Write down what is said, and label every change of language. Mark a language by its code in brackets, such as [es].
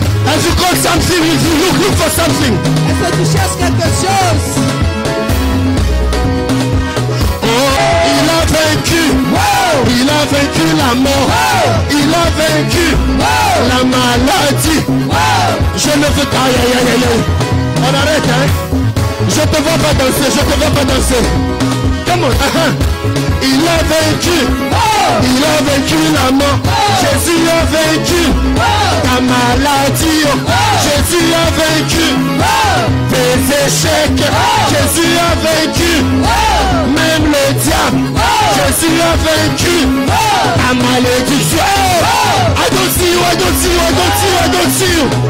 [en] As you call something, you look for something. [fr] Est-ce que tu cherches quelque chose? Il a vaincu. Wow. Il a vaincu la mort. Wow. Il a vaincu la maladie. Je ne veux pas. On arrête, hein. Je te vois pas danser, je te vois pas danser. Come on. Il a vaincu. Il a vaincu la mort. Jésus a vaincu ta maladie. Jésus a vaincu tes échecs. Jésus a vaincu même le diable. Jésus a vaincu ta malédiction. [en] I don't see you, I don't see you, I don't see you, I don't see you.